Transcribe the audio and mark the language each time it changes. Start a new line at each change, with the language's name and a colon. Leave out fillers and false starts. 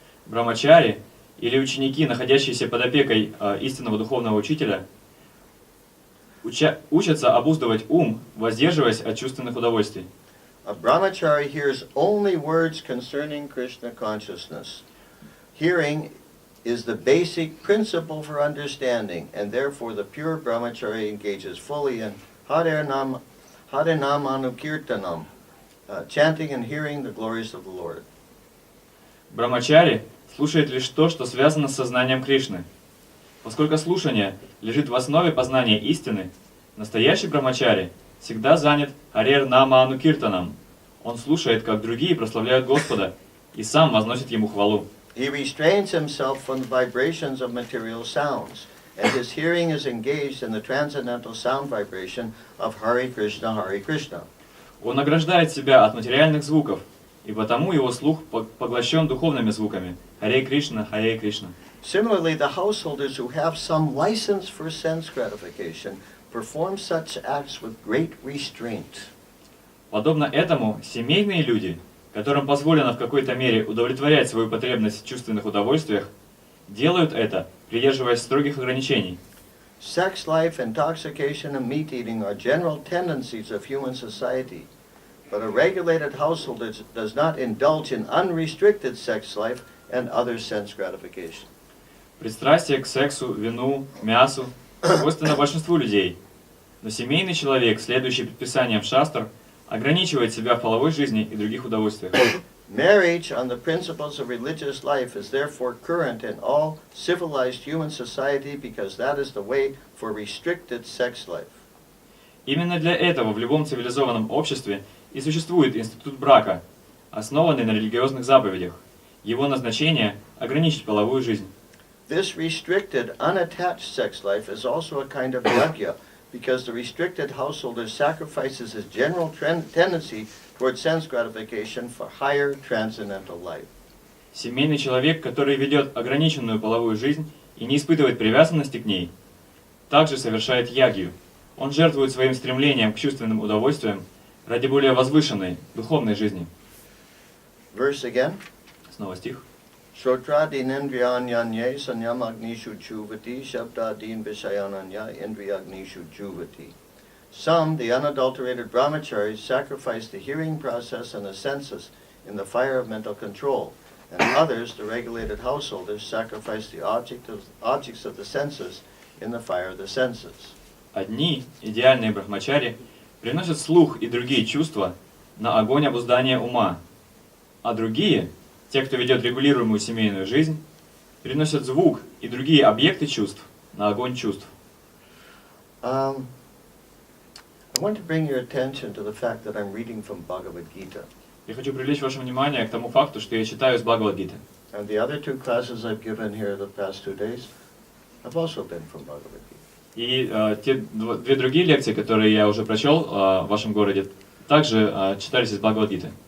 Russian: Брамачари или ученики, находящиеся под опекой истинного духовного учителя, учатся обуздывать ум, воздерживаясь от чувственных удовольствий.
English: A brahmachari hears only words concerning Krishna consciousness. Hearing is the basic principle for understanding, and therefore the pure brahmachari engages fully in Harinam-anukirtanam, chanting and hearing the glories of the Lord.
Russian: Брамачари слушает лишь то, что связано с сознанием Кришны. Поскольку слушание лежит в основе познания истины, настоящий брамачари всегда занят Харер-нама-анукиртаном. Он слушает, как другие прославляют Господа, и сам возносит Ему хвалу. He restrains himself from the vibrations of material sounds, and his hearing is engaged in the transcendental sound vibration of Hare Krishna, Hare Krishna. Он ограждает себя от материальных звуков, и потому его слух поглощен духовными звуками. Харе Кришна, Харе Кришна.
English: Similarly, the householders who have some license for sense gratification perform such acts with great restraint.
Russian: Подобно этому, семейные люди, которым позволено в какой-то мере удовлетворять свою потребность в чувственных удовольствиях, делают это, придерживаясь строгих ограничений.
English: Sex life, intoxication, and meat eating are general tendencies of human society, but a regulated household does not indulge in unrestricted sex life and other sense gratification.
Russian: Пристрастие к сексу, вину, мясу свойственно большинству людей, но семейный человек, следующий предписаниям шастр, ограничивает себя в половой жизни и других удовольствиях.
English: Marriage on the principles of religious life is therefore current in all civilized human society because that is the way for restricted sex life.
Russian: Именно для этого в любом цивилизованном обществе и существует институт брака, основанный на религиозных заповедях. Его назначение – ограничить половую жизнь.
English: This restricted, unattached sex life is also a kind of yajna, because the restricted householder sacrifices his general tendency toward sense gratification for higher transcendental life.
Russian: Семейный человек, который ведет ограниченную половую жизнь и не испытывает привязанности к ней, также совершает ягью. Он жертвует своим стремлением к чувственным удовольствиям ради более возвышенной, духовной жизни.
English: Verse again.
Russian: Снова стих.
Sanskrit: Shotradin indriyanyanye sanyam agnishu chuvati, shabdadin vishayananya indriyagnishu chuvati.
English: Some, the unadulterated brahmacharis, sacrifice the hearing process and the senses in the fire of mental control, and others, the regulated householders, sacrifice the objects of the senses in the fire of the senses.
Russian: Одни, идеальные брахмачари, приносят слух и другие чувства на огонь обуздания ума, а другие, те, кто ведет регулируемую семейную жизнь, приносят звук и другие объекты чувств на огонь чувств.
English: I want to bring your attention to the fact that I'm reading from Bhagavad Gite.
Russian: Я хочу привлечь ваше внимание к тому факту, что я читаю из Бхагават Гиты.
English: And the other two classes I've given here the past 2 days have also been from Bhagavad Gite.
Russian: И те две другие лекции, которые я уже прочел в вашем городе, также читались из Бхагават Гиты.